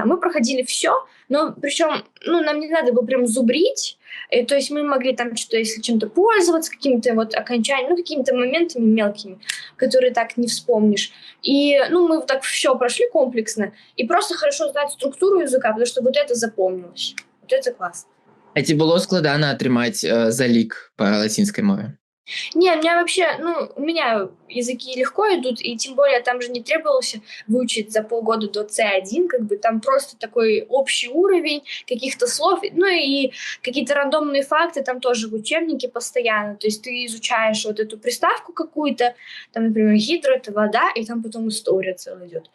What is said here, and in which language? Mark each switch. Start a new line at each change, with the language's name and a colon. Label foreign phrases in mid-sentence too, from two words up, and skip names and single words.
Russian: Мы проходили все, но причем, ну, нам не надо было прям зубрить, то есть мы могли там что-то, если чем-то пользоваться, какими-то вот окончаниями, ну, какими-то моментами мелкими, которые так не вспомнишь. И, ну, мы вот так все прошли комплексно, и просто хорошо знать структуру языка, потому что вот это запомнилось. Вот это классно.
Belarusian: А ці было складана атрымаць залік па лацінскай мове?
Russian: Не, у меня вообще, ну, у меня языки легко идут, и тем более там же не требовалось выучить за полгода до C1, как бы там просто такой общий уровень каких-то слов, ну и какие-то рандомные факты там тоже в учебнике постоянно, то есть ты изучаешь вот эту приставку какую-то, там, например, гидро — это вода, и там потом история целая идет.